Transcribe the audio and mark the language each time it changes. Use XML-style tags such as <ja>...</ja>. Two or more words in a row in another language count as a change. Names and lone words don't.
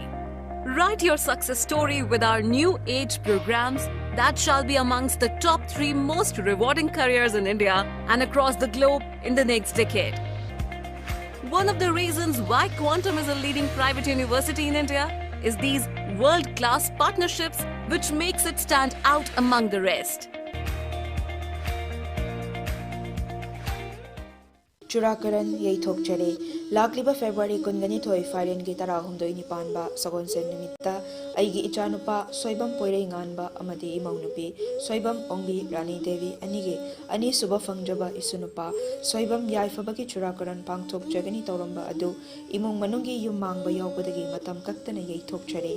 <en>Write your success story with our new age programs that shall be amongst the top 3 most rewarding careers in India and across the globe in the next decade. One of the reasons why Chongtham is a leading private university in India is these world-class partnerships which makes it stand out among the rest.</en> <mni>Churakaran Yaithokchare, Lakliba February Kunganitoi Faren Gitara Hundo Nipanba, Sagonsen Numita, Aigi Ichanupa, Soibam Poire Nganba, Amadi Imaunupi, Soibam Ongi, Rani Devi, Anige, Ani Suba Fangjaba Isunupa, Soibam Yaifabaki Churakaran Pangtok Jagani Toramba Adu, Imung Manungi Yumang Bayobadagi Matam Kaktana Yaithokchare.</mni>